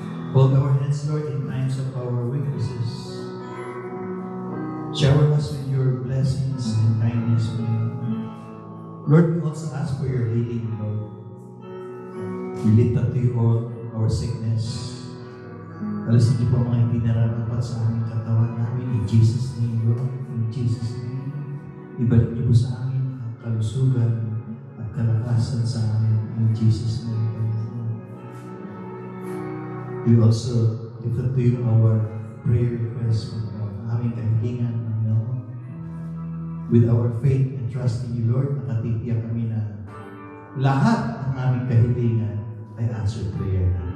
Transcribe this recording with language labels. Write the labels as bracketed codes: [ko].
[en] Hold our hands, Lord, in times of our weaknesses. Shower us with your blessings and kindness. Lord, we also ask for your healing, Lord. We lift up to you all our sickness. [tl] Alisin niyo po mga hindi nararapat sa aming katawan namin. [en] In Jesus' name, Lord. In Jesus' name. [tl] Ibalik niyo po sa amin ang kalusugan at kalakasan sa amin. [en] In Jesus' name. We also lift up to you our prayer requests from [tl] aming kahilingan. [en] With our faith and trust in you, Lord, [tl] nakatitiyak kami na lahat ng aming kahilingan ay answered prayer.